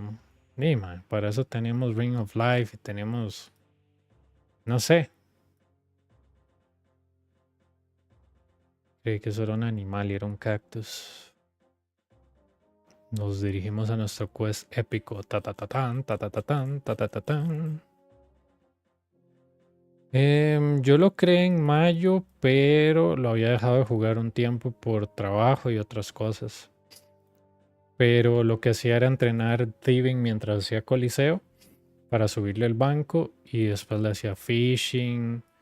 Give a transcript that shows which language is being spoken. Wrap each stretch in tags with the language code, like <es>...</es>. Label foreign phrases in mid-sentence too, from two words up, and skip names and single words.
<es>Sí, para eso tenemos Ring of Life y tenemos... No sé. Creí que eso era un animal y era un cactus. Nos dirigimos a nuestro quest épico. Ta ta ta tan, ta ta ta tan, ta ta ta tan. Yo lo creé en mayo, pero lo había dejado de jugar un tiempo por trabajo y otras cosas. Pero lo que hacía era entrenar thieving mientras hacía Coliseo para subirle el banco y después le hacía fishing.</es>